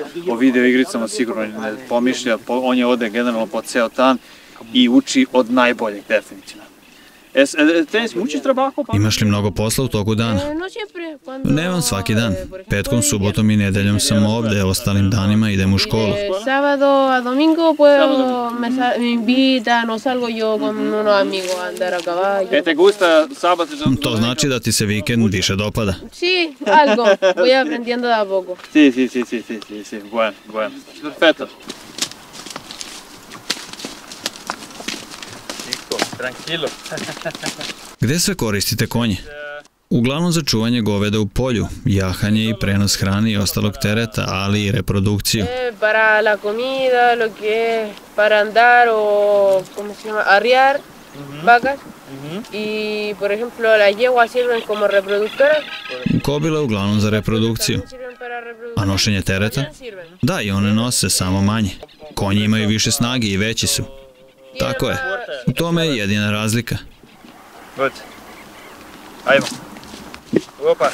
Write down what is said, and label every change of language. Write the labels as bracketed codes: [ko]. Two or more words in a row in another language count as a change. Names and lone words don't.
[sr] O video igricama sigurno ne pomišlja, on je ode generalno po ceo dan i uči od najboljeg, definitivno. Tenis mučiš trabajo? Imaš li mnogo posla u toku dana? Nemam svaki dan. Petkom, subotom i nedeljom sam ovde, ostalim danima idem u školu. [es] Sábado a domingo me invitan o salgo yo con unos amigos a andar a caballo. Te gusta sábado? [sr] To znači da ti se vikend više dopada. [es] Sí, algo. Voy aprendiendo de a poco. Sí. Bueno. Perfecto. Tranquilo. [sr] Gde sve koristite konje? Uglavnom za čuvanje goveda u polju, jahanje i prenos hrane i ostalog tereta, ali i reprodukciju. [es] Para la comida, lo que es para andar o, ¿cómo se llama? Arriar vacas. Y, por ejemplo, las yeguas sirven como reproductoras. [sr] Kobile uglavnom za reprodukciju. A nošenje tereta? Da, i one nose, samo manje. Konji imaju više snage i veći su. Tako je. U tome je jedina razlika. Good. Ajmo. Opa.